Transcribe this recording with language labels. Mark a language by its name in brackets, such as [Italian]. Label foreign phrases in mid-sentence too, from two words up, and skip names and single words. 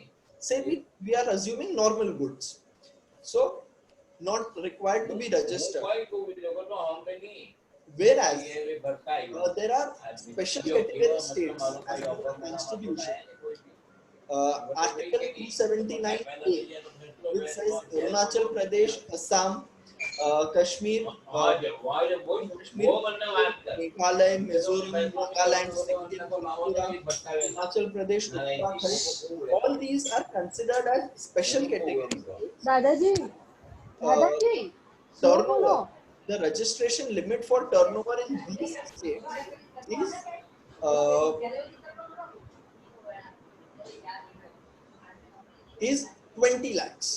[English] Say we are assuming normal goods. So, not required to be registered. Whereas there are special category states as per the constitution. Article 279A, which says Arunachal Pradesh, Assam, Kashmir, Meghalaya, Mizoram, Nagaland, Sikkim, Tripura, Himachal Pradesh, Uttarakhand. All these are considered as special categories. [Hindi] दादाजी दादाजी [English] Turnover. The registration limit for turnover in these states is 20 lakhs.